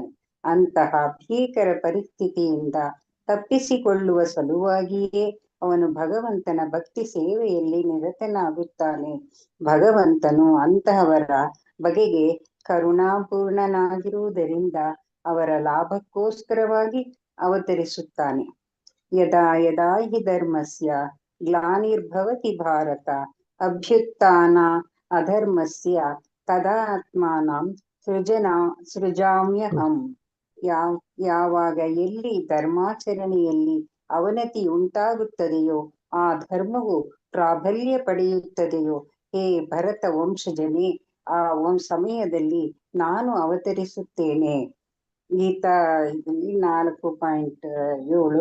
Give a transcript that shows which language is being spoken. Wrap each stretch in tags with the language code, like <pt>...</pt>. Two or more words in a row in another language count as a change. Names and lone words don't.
<kn>ಅಂತಹ ಭೀಕರ ಪರಿಸ್ಥಿತಿಯಿಂದ ತಪ್ಪಿಸಿಕೊಳ್ಳುವ ಸಲುವಾಗಿಯೇ ಅವನು ಭಗವಂತನ ಭಕ್ತಿ ಸೇವೆಯಲ್ಲಿ ನಿರತನಾಗುತ್ತಾನೆ. ಭಗವಂತನು ಅಂತಹವರ ಬಗೆಗೆ ಕರುಣಾಪೂರ್ಣನಾಗಿರುವುದರಿಂದ ಅವರ ಲಾಭಕ್ಕೋಸ್ಕರವಾಗಿ ಅವತರಿಸುತ್ತಾನೆ.</kn> <sa>ಯದಾ ಯದಾ ಹಿ ಧರ್ಮಸ್ಯ ಗ್ಲಾನಿರ್ಭವತಿ ಭಾರತ ಅಭ್ಯುತ್ಥಾನ ಅಧರ್ಮಸ್ಯ ತದಾ ಆತ್ಮಾನಂ ಸೃಜಾಮ್ಯಹಂ.</sa> <kn>ಯಾವಾಗ ಎಲ್ಲಿ ಧರ್ಮಾಚರಣೆಯಲ್ಲಿ ಅವನತಿ ಉಂಟಾಗುತ್ತದೆಯೋ ಆ ಧರ್ಮವು ಪ್ರಾಬಲ್ಯ ಪಡೆಯುತ್ತದೆಯೋ, ಹೇ ಭರತ ವಂಶಜನೇ, ಆ ಸಮಯದಲ್ಲಿ ನಾನು ಅವತರಿಸುತ್ತೇನೆ. ಗೀತಾ 4.7.</kn>